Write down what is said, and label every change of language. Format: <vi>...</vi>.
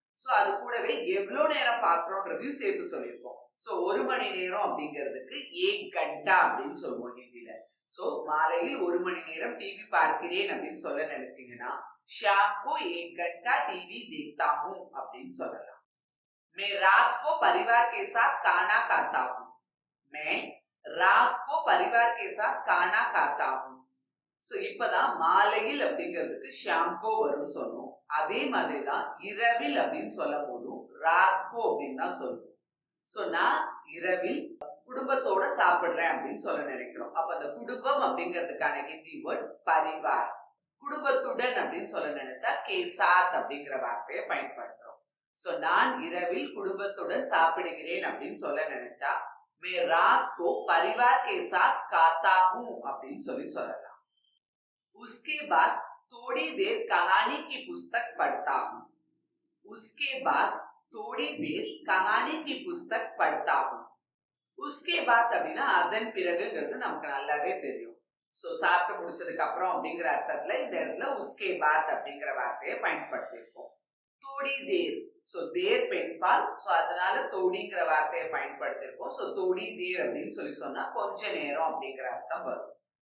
<ta>So அது கூடவே எவ்வளவு நேரம் பாக்குறோம்ன்றதையும் சேர்த்து சொல்லியிருக்கோம். சோ 1 மணி நேரம் அப்படிங்கிறதுக்கு</ta> <hi>1 घंटा</hi> <ta>அப்படின்னு சொல்லுவோம் ஹிந்தில. சோ மாலையில் 1 மணி நேரம் டிவி பார்க்கிறேன் அப்படின்னு சொல்ல நினைச்சீங்கன்னா</ta> <hi>शाम को 1 घंटा टीवी देखता हूं</hi> <ta>அப்படின்னு சொல்லலாம்.</ta> <hi>मैं रात को परिवार के साथ खाना खाता हूं. मैं रात को परिवार के साथ खाना खाता हूं.</hi> <ta>சோ இப்பதான் மாலையில் அப்படிங்கிறதுக்கு</ta> <hi>ஷாம் கோ</hi> <ta>வரும்னு சொன்னோம். அதே மாதிரி தான் இரவில் அப்படின்னு சொல்லும் போதும்</ta> <hi>ராத் கோ</hi> <ta>அப்படின்னு தான் சொல்லுவோம். சோ நான் இரவில் குடும்பத்தோட சாப்பிடுறேன் அப்படின்னு சொல்ல நினைக்கிறோம். அப்ப அந்த குடும்பம் அப்படிங்கிறதுக்கான ஹிந்தி வேர்ட் பரிவார். குடும்பத்துடன் அப்படின்னு சொல்ல நினைச்சா கேசாத் அப்படிங்கிற வார்த்தையை பயன்படுத்துறோம். சோ நான் இரவில் குடும்பத்துடன் சாப்பிடுகிறேன் அப்படின்னு சொல்ல நினைச்சா</ta> <hi>मैं रात को परिवार के साथ खाता हूं</hi> <ta>அப்படின்னு சொல்லலாம்.</ta> <hi>उसके बाद थोड़ी देर कहानी की पुस्तक पढ़ता हूं. उसके बाद थोड़ी देर कहानी की पुस्तक पढ़ता हूं. उसके बाद</hi> <ta>அப்படின்னா அதன் பிறகுங்கிறது நமக்கு நல்லாவே தெரியும். சோ சாப்பிட்டு முடிச்சதுக்கு அப்புறம் அப்படிங்கிற அர்த்தத்துல இந்த இடத்துல</ta> <hi>உஸ்கே பாத்</hi> <ta>அப்படிங்கிற வார்த்தையை பயன்படுத்தியிருக்கோம்.</ta> <hi>தோடி தேர்,</hi> <ta>சோ தேர் பெண்பால், சோ அதனால தோடிங்கிற வார்த்தையை பயன்படுத்தியிருக்கோம். சோ</ta> <hi>தோடி தேர்</hi> <ta>அப்படின்னு சொன்னா கொஞ்ச நேரம் அப்படிங்கிற அர்த்தம் வரும்.</ta>